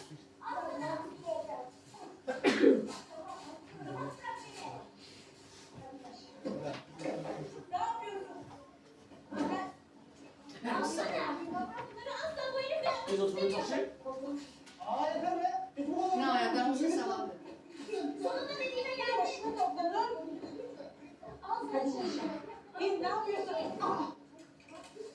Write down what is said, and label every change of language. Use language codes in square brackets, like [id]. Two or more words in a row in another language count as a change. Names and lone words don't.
[fr] Ils ont trouvé le marché? Non, elle a balancé sa robe. [tr] Sonunda dediğine geldi. Başını topla Nur. Hadi. Ne yapıyorsun? Ah.